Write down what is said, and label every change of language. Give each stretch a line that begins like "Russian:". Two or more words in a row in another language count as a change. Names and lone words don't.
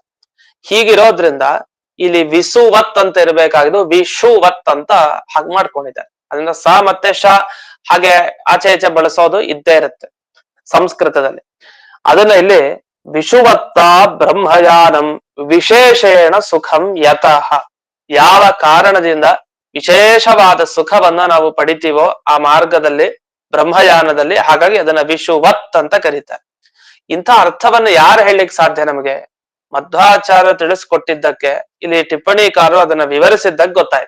Kannada: ಹೀಗಿರೋದ್ರಿಂದ ಇಲ್ಲಿ ವಿಸುವತ್ ಅಂತ ಇರಬೇಕಾಗಿದ್ದು ವಿಷುವತ್ ಅಂತ ಹಾಗೆ ಮಾಡ್ಕೊಂಡಿದ್ದಾರೆ. ಅದರಿಂದ ಸಾ ಮತ್ತೆ ಶಾ ಹಾಗೆ ಆಚೆ ಈಚೆ ಬಳಸೋದು ಇದ್ದೇ ಇರುತ್ತೆ ಸಂಸ್ಕೃತದಲ್ಲಿ. ಅದನ್ನ ಇಲ್ಲಿ
Sanskrit: ವಿಷುವತ್ತ ಬ್ರಹ್ಮಯಾನಂ ವಿಶೇಷೇಣ ಸುಖಂ ಯತಃ,
Kannada: ಯಾವ ಕಾರಣದಿಂದ ವಿಶೇಷವಾದ ಸುಖವನ್ನ ನಾವು ಪಡಿತೀವೋ ಆ ಮಾರ್ಗದಲ್ಲಿ ಬ್ರಹ್ಮಯಾನದಲ್ಲಿ, ಹಾಗಾಗಿ ಅದನ್ನ ವಿಷುವತ್ ಅಂತ ಕರೀತಾರೆ. ಇಂಥ ಅರ್ಥವನ್ನ ಯಾರು ಹೇಳಲಿಕ್ಕೆ ಸಾಧ್ಯ ನಮಗೆ? ಮಧ್ವಾಚಾರ್ಯ ತಿಳಿಸ್ಕೊಟ್ಟಿದ್ದಕ್ಕೆ ಇಲ್ಲಿ ಟಿಪ್ಪಣಿಕಾರರು ಅದನ್ನ ವಿವರಿಸಿದ್ದಕ್ಕೆ ಗೊತ್ತಾಯ್ತು.